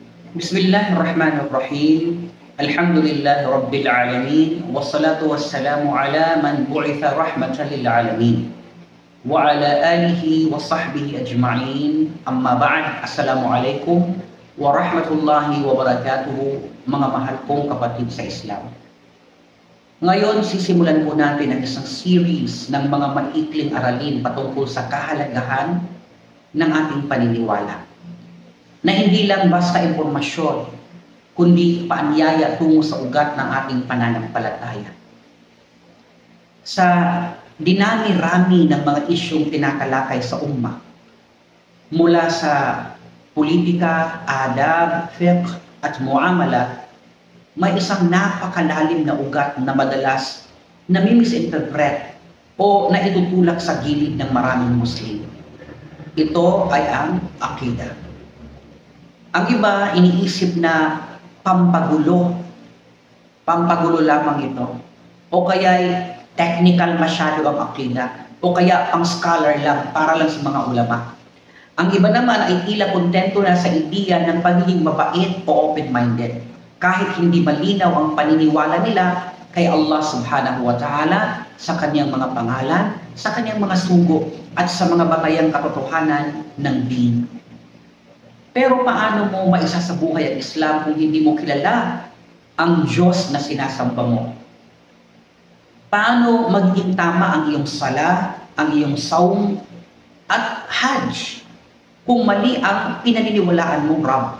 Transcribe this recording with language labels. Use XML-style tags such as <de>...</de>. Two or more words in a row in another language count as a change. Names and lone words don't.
<ar>بسم الله الرحمن الرحيم. الحمد لله رب العالمين. والصلاة والسلام على من بعث رحمة للعالمين. وعلى آله وصحبه أجمعين. أما بعد. السلام عليكم ورحمة الله وبركاته.</ar> <tl>Mga mahal kong kapatid sa Islam. Ngayon, sisimulan po natin ang isang series ng mga maikling aralin patungkol sa kahalagahan ng ating paniniwala. Na hindi lang basta impormasyon, kundi paanyaya tungo sa ugat ng ating pananampalataya. Sa dinami-rami ng mga isyong tinatalakay sa umma, mula sa politika, adab, fiqh at muamala, may isang napakalalim na ugat na madalas na-misinterpret o naitutulak sa gilid ng maraming Muslim. Ito ay ang akidah. Ang iba iniisip na pampagulo lamang ito. O kaya technical masyado ang akida. O kaya pang scholar lang, para lang sa mga ulama. Ang iba naman ay tila kontento na sa ideya ng pagiging mabait o open-minded. Kahit hindi malinaw ang paniniwala nila kay</tl> <ar>الله سبحانه وتعالى</ar> <tl>sa kanyang mga pangalan, sa kanyang mga sugo, at sa mga batayang katotohanan ng din. Pero paano mo maisasabuhay ang Islam kung hindi mo kilala ang Diyos na sinasamba mo? Paano magiging tama ang iyong sala, ang iyong saum, at hajj kung mali ang pinaniniwalaan mong Rabb?</tl>